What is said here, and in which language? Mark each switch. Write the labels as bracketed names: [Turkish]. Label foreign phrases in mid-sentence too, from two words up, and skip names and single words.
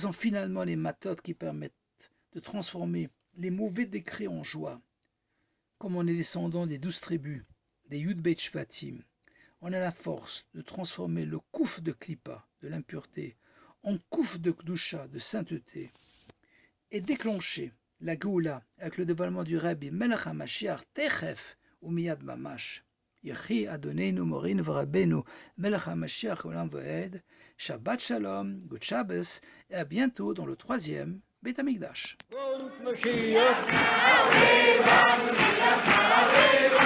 [French] Ce sont finalement les matot qui permettent de transformer les mauvais décrets en joie. Comme on est descendant des 12 tribus, des [Hebrew] יוד בית שבטים, [French] on a la force de transformer le kouf de Klippa, de l'impureté, en kouf de Kdusha, de sainteté, et déclencher la Géoula avec le dévoilement du [Hebrew] רבי מלך המשיח תיכף ומיד ממש. יחי אדוננו מורנו ורבינו מלך המשיח לעולם ועד. שבת שלום, [English] Good Shabbos, [French] et à bientôt dans le 3e [Hebrew] בית המקדש.